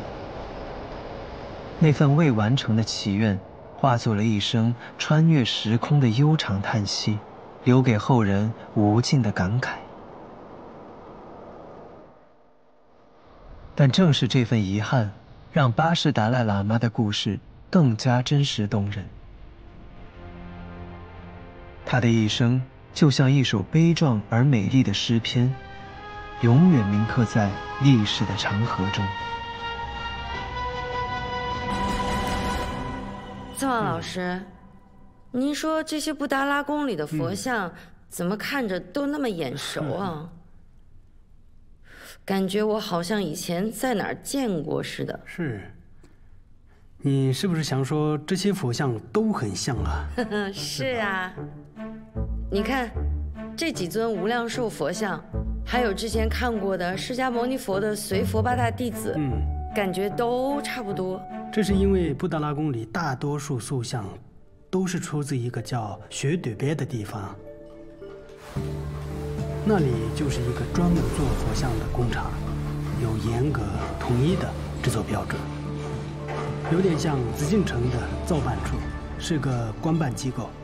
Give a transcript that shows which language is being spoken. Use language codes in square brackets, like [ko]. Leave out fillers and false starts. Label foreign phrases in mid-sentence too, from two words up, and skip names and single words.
[zh] 那份未完成的祈願，化作了一聲穿越時空的悠長嘆息，留給後人無盡的感慨。但正是這份遺憾，讓八世達賴喇嘛的故事更加真實動人。他的一生就像一首悲壯而美麗的詩篇，永遠銘刻在歷史的長河中。藏王老師，您說這些布達拉宮裡的佛像，怎麼看着都那麼眼熟啊？感覺我好像以前在哪兒見過似的。是，你是不是想說這些佛像都很像啊？是啊，你看這幾尊無量壽佛像，還有之前看過的釋迦牟尼佛的隨佛8大弟子，感覺都差不多。這是因為布達拉宮裡大多數塑像都是出自一個叫雪朵別的地方，那裡就是一個專門做佛像的工廠，有嚴格統一的制作標準，有點像紫禁城的造辦處，是個官辦機構。